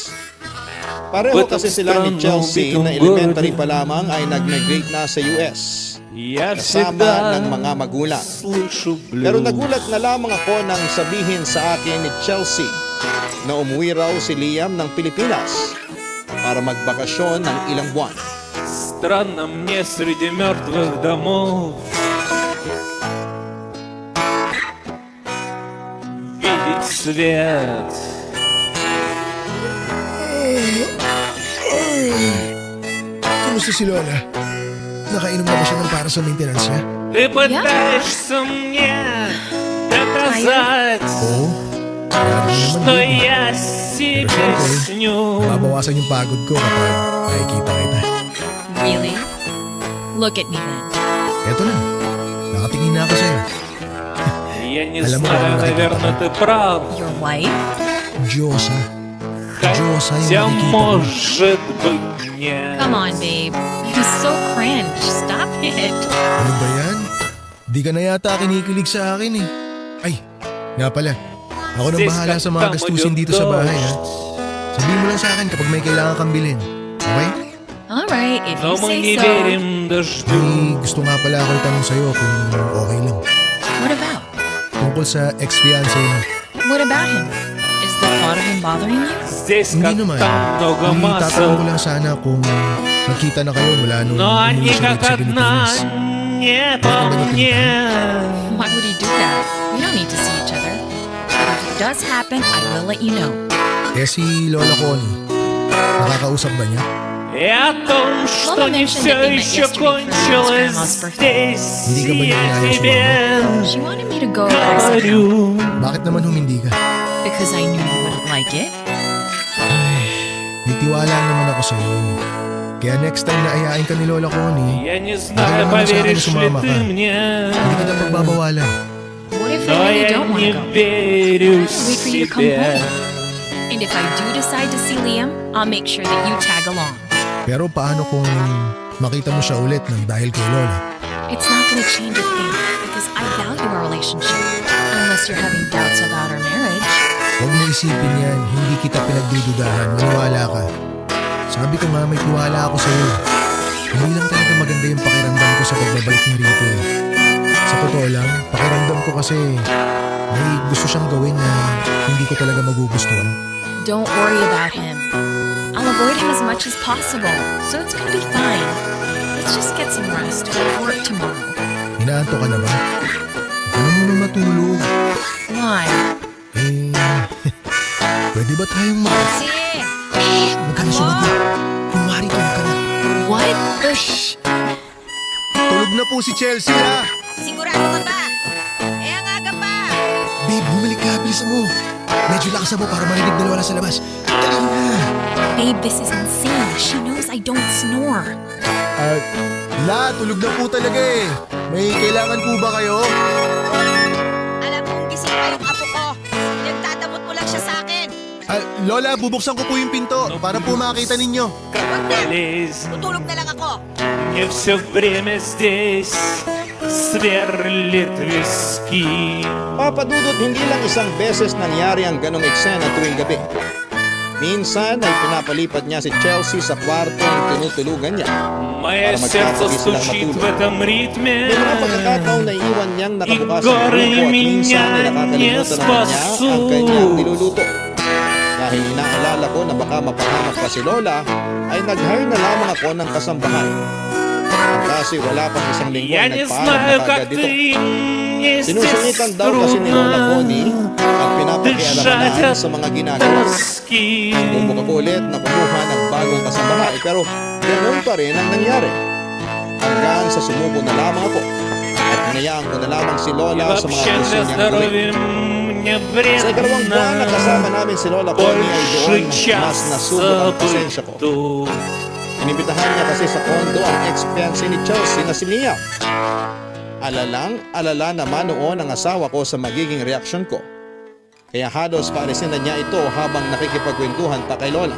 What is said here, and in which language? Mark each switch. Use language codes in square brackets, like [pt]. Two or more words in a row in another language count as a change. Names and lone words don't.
[tl] Pareho kasi sila ni Chelsea na elementary pa lamang ay nag-migrate na sa US kasama ng mga magulang. Pero nagulat na lamang ako nang sabihin sa akin ni Chelsea na umuwi raw si Liam ng Pilipinas para magbakasyon ng ilang buwan. [ru] Странно мне среди мертвых домов видеть свет. [tl] Kamusta si Lola? Nakainom na ba siya ng para sa maintenance niya? [ru] Ты пытаешься мне доказать, [tl] Oo. Grabe [ru] что [tl] naman yun. [ru] я [tl] Pero [ru] себе [tl] syempre, [ru] сню. [tl] mabawasan yung pagod ko kapag nakikita kita. [en] Really? Look at me then. [tl] Eto na. Nakatingin na ako sa'yo. [ru] Я не [tl] Alam mo, [ru] знаю, [tl] ano [ru] наверное, ты прав. [en] Your wife? [tl] Diyosa. Diyosa [ru] Хотя, [tl] yung nakikita ko. [ru] может быть, нет. [en] Come on, babe. You're so cringe. Stop it. [tl] Ano ba yan? Di ka na yata kinikilig sa akin eh. Ay, nga pala. Ako nang Sis, bahala sa mga kanta mo gastusin yung dito sa bahay ha. dosh. Sabihin mo lang sa akin kapag may kailangan kang bilhin. Okay? [en] All right, if [ru] Но [en] you [ru] мы [en] say [ru] не [en] so. [ru] верим дождю. [tl] Ay, gusto nga pala ako itanong sa'yo kung okay lang. [en] What about? [tl] Tungkol sa ex-fiancé mo. [en] What about him? Is the thought of him bothering you? [ru] Здесь как [tl] Hindi naman. [ru] там много [tl] Tatanong ko [ru] масок. [tl] lang sana kung nagkita na kayo mula nung [ru] Но они [tl] umuwi siya [ru] как [tl] dito sa [ru] одна [tl] Pilipinas. [ru] не по мне. [en] Why would he do that? We don't need to see each other. But if it does happen, I will let you know. [tl] Eh si Lola Connie, nakakausap ba niya? [ru] И о том, что не все еще кончилось здесь, [tl] Hindi ka ba niya [ru] я [tl] inayos [ru] тебе [en] She wanted me to go, but I said no. [ru] говорю. [tl] Bakit naman humindi ka? [en] Because I knew you wouldn't like it. [tl] May tiwala naman ako sa'yo. Kaya [en] next time [tl] na ayain ka ni Lola Connie, [ru] Я не знаю, [tl] naman sa akin [ru] поверишь ли [tl] sumama [ru] ты [tl] ka. [ru] мне, [tl] hindi kita pagbabawalan. [en] What if I [ru] но [en] really [ru] я [en] don't want [ru] не [en] to go? [ru] верю [en] Wait for you to come [ru] себе. [en] home. And if I do decide to see Liam, I'll make sure that you tag along. [tl] Pero paano kung makita mo siya ulit ng dahil kay Lola? It's not going to change a thing because I value our relationship. Unless you're having doubts about our marriage. Huwag mo isipin yan, hindi kita pinagdududahan, maniwala ka. Sabi ko nga may tiwala ako sa'yo. Hindi lang talaga maganda yung pakiramdam ko sa pagbabalik niya rito eh. Sa totoo lang, pakiramdam ko kasi may gusto siyang gawin na hindi ko talaga magugustuhan. [en] Don't worry about him. I'll avoid him as much as possible, so it's gonna be fine. Let's just get some rest. We have work tomorrow. [tl] Inaanto ka na ba? Ano mo na matulog? [en] Why? [tl] Eh, pwede ba tayong Huwag ka na sumagot. Kunwari tulog ka na. [en] What? [tl] Tulog na po si Chelsea ha! Sigurado ka ba? Eh, ang aga pa. Babe, bumalik ka. Bilisan mo. Medyo lakas mo para marinig ni Lola sa labas. Dali na. [en] Babe, this is insane. She knows I don't snore. [tl] Tulog na po talaga eh. May kailangan po ba kayo? Alam kong gising pa yung apo ko. Nagtatamot mo lang siya sa akin. Lola, bubuksan ko po yung pinto para po makita ninyo. Huwag na. [ru] Болезнь. [tl] Tutulog na lang ako. [ru] Мне все время здесь сверлит виски. [tl] Papadudot, hindi lang isang beses nangyari ang ganong eksena tuwing gabi. Minsan ay pinapalipad niya si Chelsea sa kwartong tinutulugan niya. [ru] Мое [tl] Para [ru] сердце [tl] magkatabi silang [ru] стучит в [tl] matulog. [ru] этом ритме. [tl] May mga pagkakataon na iwan niyang nakabukas ang [ru] Igor, [tl] grupo at minsan ay minyan nakakalimutan niya naman niya ang spaso. kanyang niluluto. Dahil inaalala ko na baka mapahamak pa si Lola, ay nag-hire na lamang ako ng kasambahay. Kasi wala pang isang linggo [ru] Я [tl] ay [ru] не [tl] nagpaalam [ru] знаю, [tl] na [ru] как [tl] kagad dito. [ru] ты мне [tl] Sinusungitan daw kasi ni Lola Connie at pinapakialamanan sa mga ginagawa. [ru] тоски. [tl] Bumuk ako ulit na kumuha ng bagong kasambahay pero ganoon pa rin ang nangyari. Hanggang sa sumuko na lamang ako at hinayaan ko na lamang si [ru] И [tl] Lola sa mga [ru] вообще [tl] gusto [ru] для [tl] niyang gawin. [ru] здоровья мне [tl] Sa ikalawang buwan na kasama [ru] вредно [tl] namin si Lola Connie ay doon [ru] больше [tl] mas nasubok ang pasensya ko. [ru] часа [tl] Inibitahan niya kasi sa kondo ang ex-fiancé ni Chelsea na si Liam. Alala naman noon ang asawa ko sa magiging reaksyon ko. Kaya halos paalisin na niya ito habang nakikipagkwentuhan pa kay Lola.